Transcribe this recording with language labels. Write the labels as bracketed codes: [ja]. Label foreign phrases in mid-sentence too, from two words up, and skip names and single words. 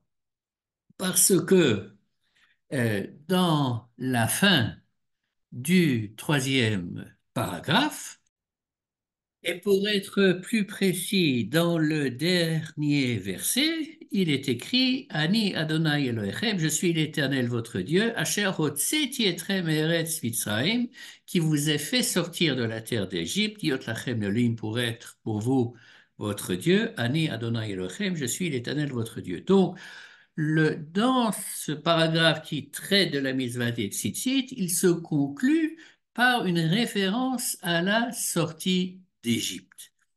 [fr] Parce que dans la fin du troisième paragraphe, et pour être plus précis, dans le dernier verset, il est écrit [he] אני ה' אלהיכם, [fr] je suis l'Éternel votre Dieu, [he] אשר הוצאתי אתכם ארץ מצרים, [fr] qui vous ai fait sortir de la terre d'Égypte, [he] להיות לכם אלהים [fr] pour être pour vous votre Dieu, [he] אני ה' אלהיכם, [fr] je suis l'Éternel votre Dieu. Donc, dans ce paragraphe qui traite de la mitzvah des tzitzit, il se conclut par une référence à la sortie d'Égypte.